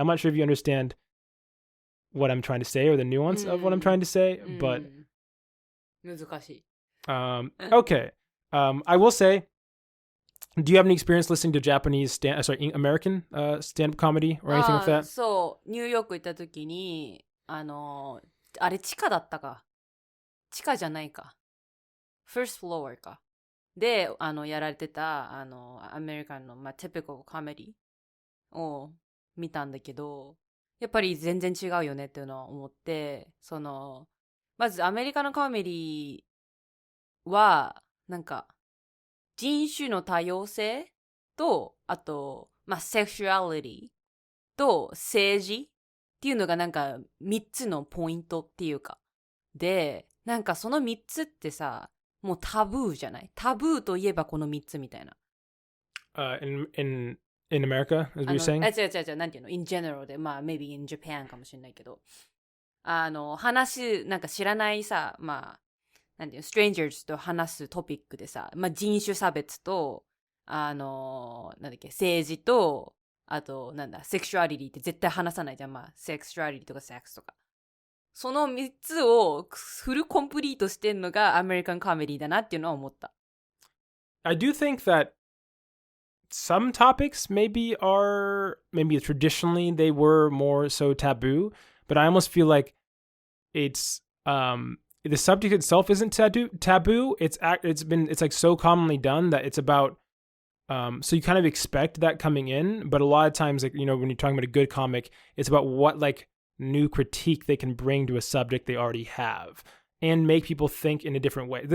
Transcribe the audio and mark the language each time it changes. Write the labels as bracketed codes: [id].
[en] I'm not sure if you understand what I'm trying to say or the nuance of what I'm trying to say, but [ja] 難しい。 [en] okay. I will say, do you have any experience listening to Japanese American stand-up comedy or anything like that? [ja] そう、ニューヨーク行った時に、あれ地下だったか。地下じゃないか。 [en] first floor [ja] か。で、やられてた、アメリカンの、typical コメディを見たんだけど、やっぱり全然違うよねっていうのは思って、まずアメリカのコメディは、なんか、人種の多様性と、あと、セクシュアリティと政治っていうのがなんか3つのポイントっていうか。で、なんかその3つってさ、もうタブーじゃない？タブーといえばこの3つみたいな。 [en] In America, as you're saying? [ja] 違う、なんていうの [en] in general [ja] で、 [en] maybe in Japan [ja] かもしれないけど。なんか知らないさ、なんていうの、strangers と話すトピックでさ、人種差別と、なんだっけ、政治と、あと、セクシュアリティって絶対話さないじゃん。セクシュアリティとかセックスとか。その3つをフルコンプリートしてんのがアメリカンコメディだなっていうのは思った。 [en] I do think that some topics maybe traditionally they were more so taboo, but I almost feel like it's the subject itself isn't taboo. It's like so commonly done that it's about so you kind of expect that coming in, but a lot of times, like, you know, when you're talking about a good comic, it's about what like new critique they can bring to a subject they already have and make people think in a different way.